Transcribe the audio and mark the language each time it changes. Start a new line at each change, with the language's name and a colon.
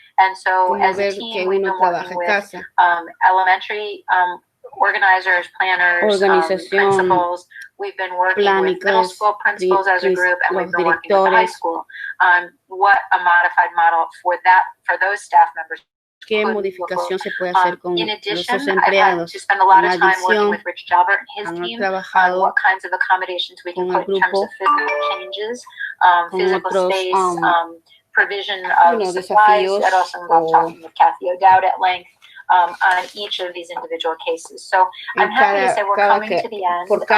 English: And so as a team, we've been working with elementary organizers, planners, principals. We've been working with middle school principals as a group, and we've been working with the high school on what a modified model for those staff members.
Spanish: ¿Qué modificación se puede hacer con esos empleados? En adición, han trabajado
English: what kinds of accommodations we can put in terms of physical changes, physical space, provision of supplies. That also involved talking with Kathy O'Dowd at length. on each of these individual cases. So I'm happy to say we're coming to the end.